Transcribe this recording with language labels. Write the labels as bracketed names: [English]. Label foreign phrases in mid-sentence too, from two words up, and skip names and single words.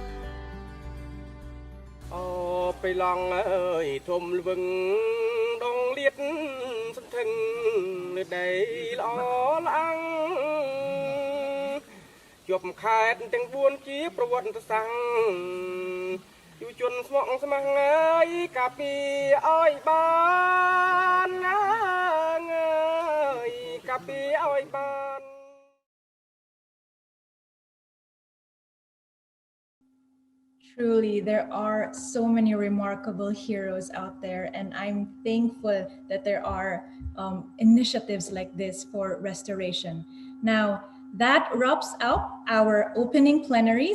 [Khmer] ព្រៃឡង់អើយធំល្វឹងដងលៀតសន្ធឹងនៅដីល្អល្អងជាប់ខេត្តទាំង4ជាប្រវត្តិសាស្ត្រយុវជនស្មោះស្ម័គ្រហើយកាពីឲ្យបានកាពីឲ្យបាន [English] Truly, there are so many remarkable heroes out there, and I'm thankful that there are initiatives like this for restoration. Now, that wraps up our opening plenaries.